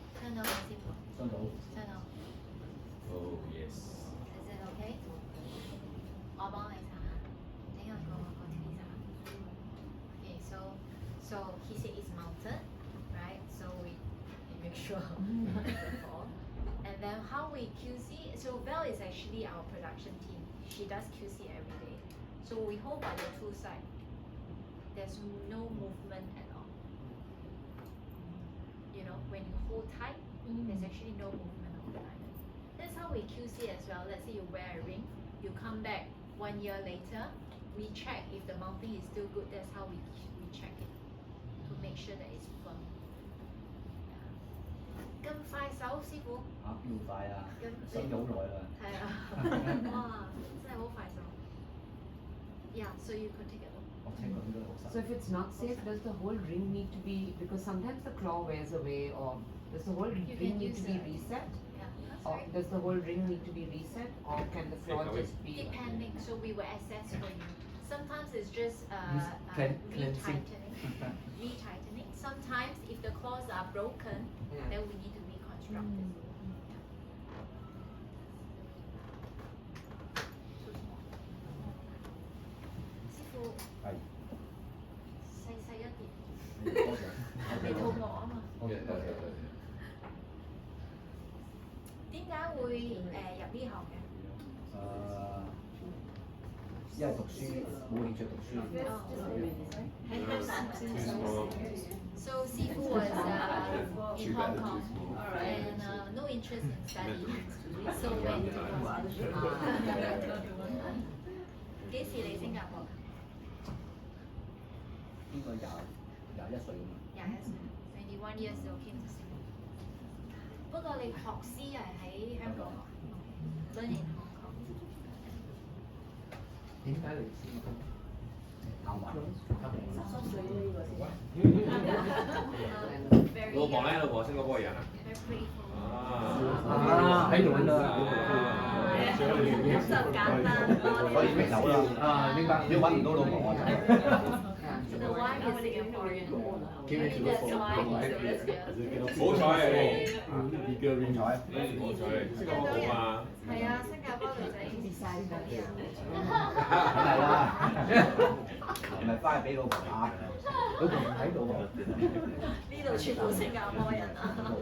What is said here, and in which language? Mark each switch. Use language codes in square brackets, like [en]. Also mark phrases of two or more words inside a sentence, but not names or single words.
[yue] 到嗎師傅？收到。收到。 [en] Oh yes. Is it okay？ [yue] 我幫你查下，整下個 tweezer。 [en] Okay, so he said it's mounted, right? So we make sure not to fall. And then how we QC? So Val is actually our production team. She does QC every day. So we hold by the two side. There's no movement at all. You know, when you hold tight, there's actually no movement of the diamond. That's how we QC as well. Let's say you wear a ring, you come back 1 year later, we check if the mounting is still good. That's how we check it to make sure that it's firm. [yue] 咁快手，師傅？邊會快啊？咁收咗好耐啦。係啊，哇，真係好快手。 [en] Yeah, so you could take a look. [yue] 我聽過應該好實。 [en] So if it's not safe, does the whole ring need to be, because sometimes the claw wears away, or does the whole ring can need use to be it. reset? Yeah. Or does the whole ring need to be reset, or can the claw just be? Depending, so we will assess for you. Sometimes it's just cleansing. retightening. Sometimes if the claws are broken, Yeah. then we need to reconstruct it. Too small. [yue] 師傅，係。細一點。多謝。你肚餓啊嘛？多謝多謝多謝。點解會入呢行嘅？因為讀書冇興趣讀書。 [en] 喺香港。So Sifu was in Hong Kong and no interest in studying. So went to [yue] 幾時嚟新加坡？應該21歲啊嘛。 [en] 21歲，21 years ago came to Singapore. [yue] 不過你學師係喺香港學， [en] learn in Hong Kong。 [yue] 點解嚟先？啱玩。老婆咧，老婆新加坡人啊。喺度啦。咁就簡單咯。可以搣走啦。明白。你揾唔到老婆啊？ [en] The wife is Singaporean. Maybe that's why he's here. [yue] 好彩啊你，好彩。好彩，新加坡好嘛？係啊，新加坡女仔嗰啲啊。梗係啦，唔係翻去俾老婆打。老婆唔喺度喎。呢度全部新加坡人啊。